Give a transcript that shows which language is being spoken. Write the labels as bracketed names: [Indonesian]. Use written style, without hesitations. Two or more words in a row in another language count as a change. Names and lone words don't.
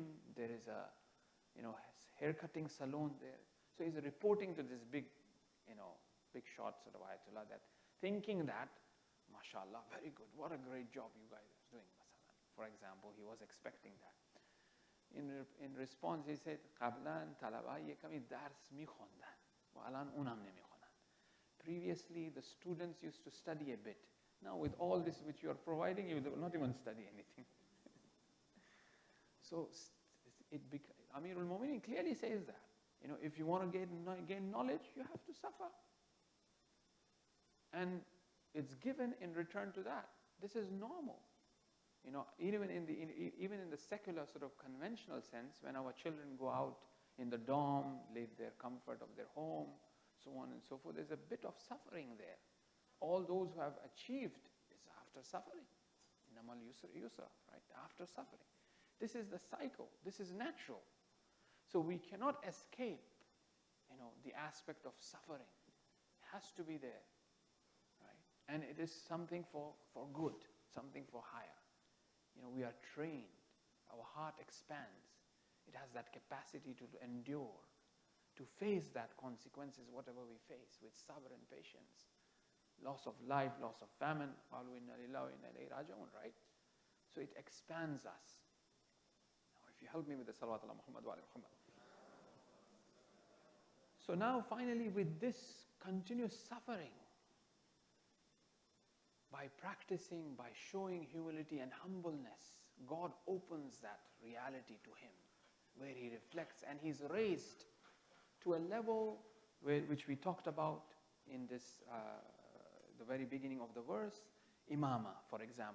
[English] There is a, haircutting salon there. So he's reporting to this big, big shot sort of Ayatollah, that thinking that, mashallah, very good. What a great job you guys are doing, masalan. For example, he was expecting that. In response, he said, [Persian] قبلا طلبه کمی درس میخوندن و الان اونم نمیخونن. [English] Previously, the students used to study a bit. Now, with all this which you are providing, you will not even study anything. So, Amirul Mu'minin clearly says that. If you want to gain knowledge, you have to suffer. And it's given in return to that. This is normal. Even in the secular sort of conventional sense, when our children go out in the dorm, leave their comfort of their home, so on and so forth, there's a bit of suffering there. All those who have achieved is after suffering. [Arabic] إنما اليسر, [English] right? After suffering. This is the cycle. This is natural. So we cannot escape, the aspect of suffering. It has to be there, right? And it is something for good, something for higher. We are trained. Our heart expands. It has that capacity to endure, to face that consequences, whatever we face, with sabr and patience. Loss of life, loss of famine, right? So it expands us. Now, if you help me with the [Arabic] صلوات على محمد وعلى محمد. [English] So now finally, with this continuous suffering, by practicing, by showing humility and humbleness, God opens that reality to him, where he reflects and he's raised to a level which we talked about in this, the very beginning of the verse, imama, for example.